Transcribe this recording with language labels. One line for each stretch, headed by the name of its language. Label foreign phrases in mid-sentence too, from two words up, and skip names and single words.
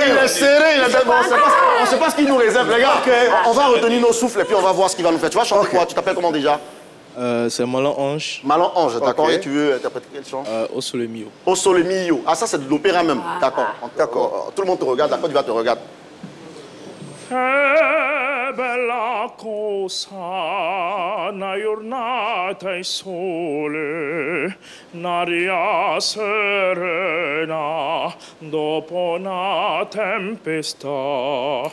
French: Il est serré, on ne sait pas ce qu'il nous réserve, les gars. On va retenir nos souffles et puis on va voir ce qu'il va nous faire. Tu vas chanter quoi? Tu t'appelles comment déjà? C'est Malin Ange. Malin Ange, d'accord. Et tu veux interpréter quel chant? Au Sole Mio. Au Sole Mio. Ah, ça c'est de l'opéra même. D'accord. Tout le monde te regarde, la Côte d'Ivoire te regarde.
Neapolitan: Che bella cosa, una giornata e sole, un'aria serena dopo una tempesta.